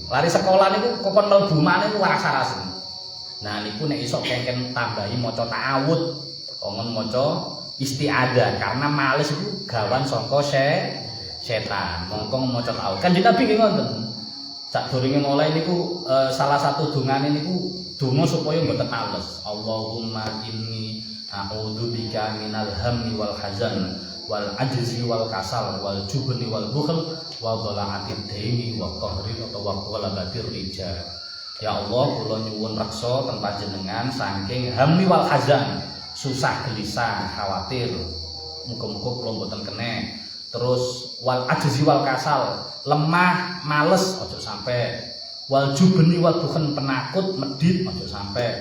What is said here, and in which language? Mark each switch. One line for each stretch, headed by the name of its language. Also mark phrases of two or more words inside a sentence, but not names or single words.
Javanese: Lari sekolah niku kokon mlebu maneh niku aras-aras. Nah niku nek iso kengken tambahi maca ta'awud, kongon maca isti'adzah karena males iku gawan saka setan. Mongko maca ta'awud. Kan Nabi nggih ngoten. Sadurunge mulai niku salah satu dongane niku donga supaya mboten males.
Arabic: اللهم إني أعوذ بك من الهم والحزن والعجز والكسل والجبن والبخل وضلع الدين وقهر وغلبة الرجال. يا الله,
Javanese: kula nyuwun reksa ten panjenengan saking
Arabic: الهم والحزن,
Javanese: susah gelisah, khawatir. Muga-muga kula mboten kene. Terus
Arabic: والعجز والكسل,
Javanese: lemah, males aja sampai.
Arabic: والجبن والبخل,
Javanese: penakut, medit aja sampai.